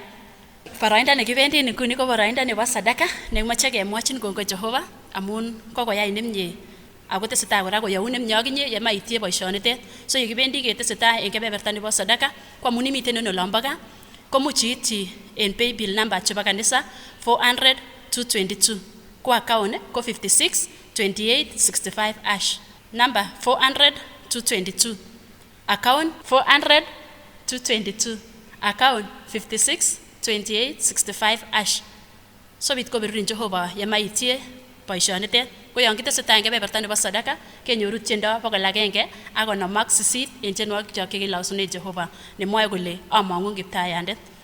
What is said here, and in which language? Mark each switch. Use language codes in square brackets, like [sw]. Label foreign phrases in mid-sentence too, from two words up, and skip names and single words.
[kln] Boroindo nekibendi nguni ko boroindo nebo sadaka nemoche kemwochin kongoi Jehova amun kokoyai nemie ako tesetai kora koyoun nemie akinye yemaitie boisionitet. So yekibendi ketesetai en kebeberta nebo sadaka ko amun imiten en olombo gaa komuch iityi en [en] paybill number [kln] chebo kanisa 400-222 ko account ko 56-28-65 number 400-222 account 400-222 account 56-28-65 sobit kobirurin Jehova yemaitie boisionitet. Ko yon kitesetai en kebeberta nebo sadaka kenyoru tiendo 158 en tienwogik kyok chekilosunen Jehova nemwoe kole among'un Kiptaiyandet.